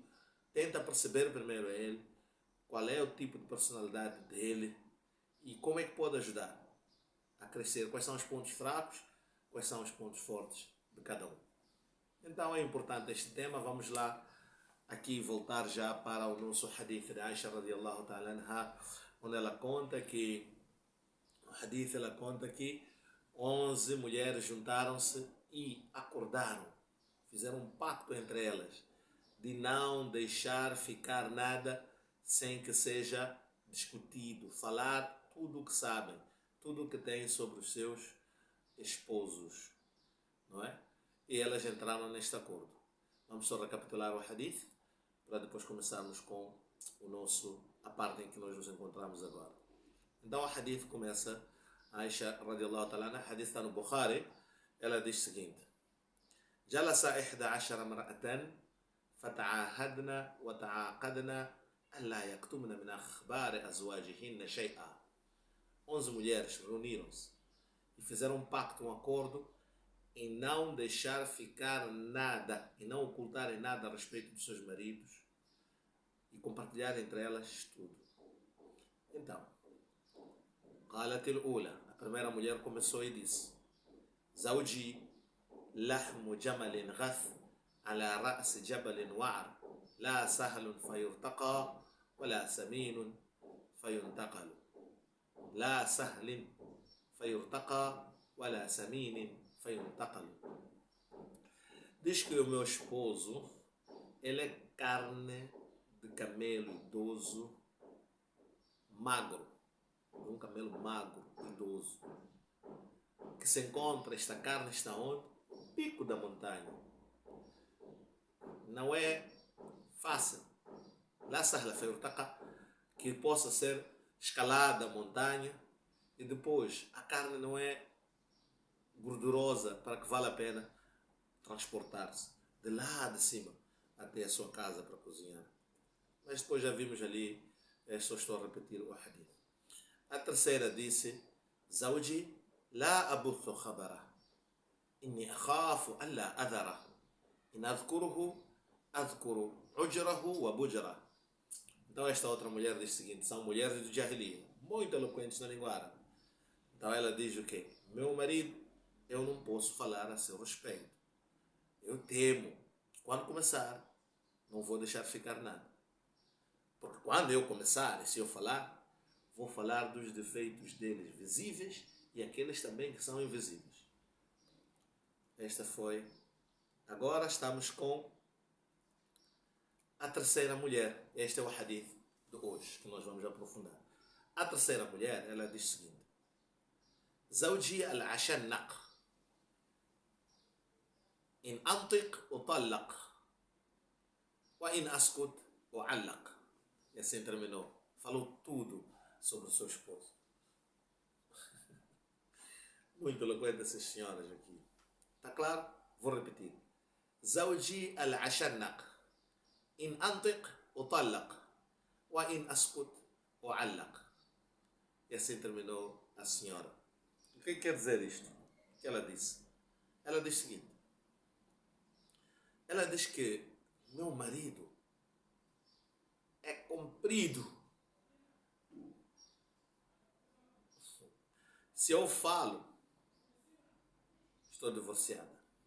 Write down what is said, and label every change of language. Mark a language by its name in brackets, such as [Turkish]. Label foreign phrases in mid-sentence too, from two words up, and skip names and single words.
[Portuguese] Tenta perceber primeiro a ele qual é o tipo de personalidade dele e como é que pode ajudar a crescer. Quais são os pontos fracos, quais são os pontos fortes de cada um. Então é importante este tema. Vamos lá aqui voltar já para o nosso hadith de Aisha [Arabic] رضي الله تعالى عنها, [Portuguese] onde ela conta que 11 mulheres juntaram-se e acordaram, fizeram um pacto entre elas de não deixar ficar nada sem que seja discutido, falar tudo o que sabem, tudo o que têm sobre os seus esposos, não é? E elas entraram neste acordo. Vamos só recapitular o hadith para depois começarmos com a parte em que nós nos encontramos agora. Então o hadith começa, Aisha [Arabic] رضي الله تعالى عنها, [Portuguese] hadith está no Bukhari, ela diz o seguinte: [Arabic] جلس 11 امرأة فتعاهدن وتعاقدن أن لا يكتمن من أخبار أزواجهن شيئا. [Portuguese] 11 mulheres reuniram-se e fizeram um pacto, um acordo em não deixar ficar nada, em não ocultarem nada a respeito dos seus maridos e compartilhar entre elas tudo. Então, [Arabic] قالت الأولى, [Portuguese] a primeira mulher começou e disse: [Arabic] زوجي لحم جمل غث على رأس جبل وعر لا سهل فيرتقى ولا سمين فينتقل. لا سهل فيرتقى ولا سمين فينتقل. [Portuguese] Diz que o meu esposo, ele é carne de camelo idoso, magro, um camelo magro, idoso, que se encontra, esta carne está onde? No pico da montanha. não é fácil. [Arabic] لا سهل فيرتقى, [Portuguese] que possa ser escalada a montanha, e depois a carne não é gordurosa para que vale a pena transportar-se de lá de cima até a sua casa para cozinhar. Mas depois já vimos ali, só estou a repetir o hadith. A terceira disse: [Arabic] زوجي لا أبث خبره، إني أخاف أن لا أذره, إن أذكره أذكر عجره وبجره. [Portuguese] Então esta outra mulher diz o seguinte: são mulheres do Jahiliya, muito eloquentes na língua árabe. Então ela diz o quê? Meu marido, eu não posso falar a seu respeito. Eu temo, quando começar, não vou deixar ficar nada. Porque quando eu começar, e se eu falar, vou falar dos defeitos deles visíveis e aqueles também que são invisíveis. Esta foi. Agora estamos com a terceira mulher. Este é o hadith de hoje, que nós vamos aprofundar. A terceira mulher, ela diz o seguinte: [Arabic] زوجي العشنق، إن أنطق أطلق، وإن أسكت أعلق. [Portuguese] E assim terminou. Falou tudo sobre o seu esposo. Muito eloquente essas senhoras aqui. Está claro? Vou repetir. [Arabic] زوجي العشنق، إن أنطق أطلق، وإن أسكت أعلق. [Portuguese] E assim terminou a senhora. O que quer dizer isto? O que ela disse? Ela diz o seguinte: ela diz que meu marido é comprido. Se eu falo, estou divorciada.